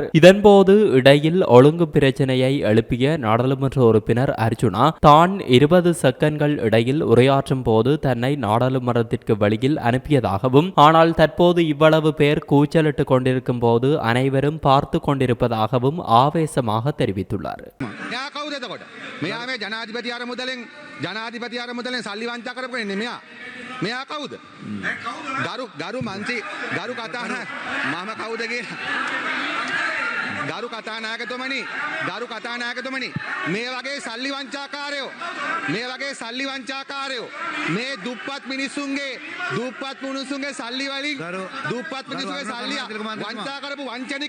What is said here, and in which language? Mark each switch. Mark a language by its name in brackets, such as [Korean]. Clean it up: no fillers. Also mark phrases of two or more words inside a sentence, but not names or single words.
[Tamil] இதன்போது இடையில் ஒழுங்கு பிரச்சனையை எழுப்பிய நாடாளுமன்ற உறுப்பினர் அர்ஜுனா தான் 20 செகண்ட்கள் இடையில் உரையாற்றும் போது தன்னை நாடாளுமன்றத்திற்கு வெளியில் அனுப்பியதாகவும், ஆனால் தற்போது இவ்வளவு பேர் கூச்சலிட்டுக் கொண்டிருக்கும் போது அனைவரும் பார்த்து கொண்டிருப்பதாகவும் ஆவேசமாக தெரிவித்துள்ளார். [Sinhala] මෙයා කවුද? ගරු මන්ත්‍රී ගරු කතා මම කවුදගේ ගරු කතානායකතුමනි මේ වගේ සල්ලි වංචාකාරයෝ මේ දුප්පත් මිනිස්සුන්ගේ සල්ලි වලින් දුප්පත් මිනිස්සුන්ගේ සල්ලි වංචා කරපු වංචනික